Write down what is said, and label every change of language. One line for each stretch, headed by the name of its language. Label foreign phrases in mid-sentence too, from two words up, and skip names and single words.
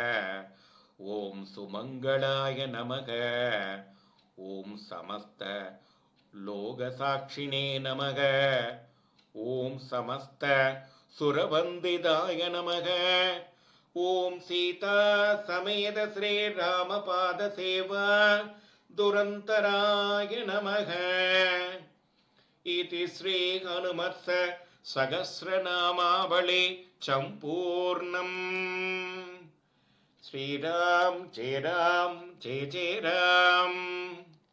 Sanskrit: ओम् सुमङ्गलाय नमः। ओम् समस्त लोकसाक्षिणे नमः. ओम् समस्त सुरवन्दिताय नमः. ओम् सीता समेत श्री रामपाद सेवा धुरन्धराय नमः. इति श्री हनुमत्स सहस्रनामावली सम्पूर्णम्. श्रीराम जय जय राम.